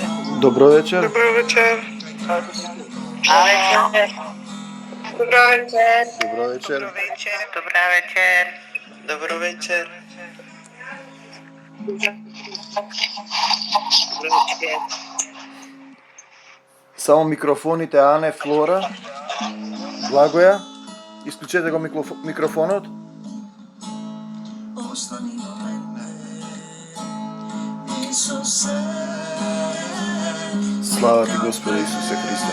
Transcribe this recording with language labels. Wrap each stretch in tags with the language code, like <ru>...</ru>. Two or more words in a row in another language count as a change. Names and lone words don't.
<mk>Dobro večer. Dobro večer. Dobro večer. Dobro večer. Dobro večer. Dobro večer. Dobra večer. Dobro večer. Dobro večer. Само микрофоните Ане, Флора, Благоја. Исклучете го микрофонот. Слава ти Господи Исусе Христе.</mk>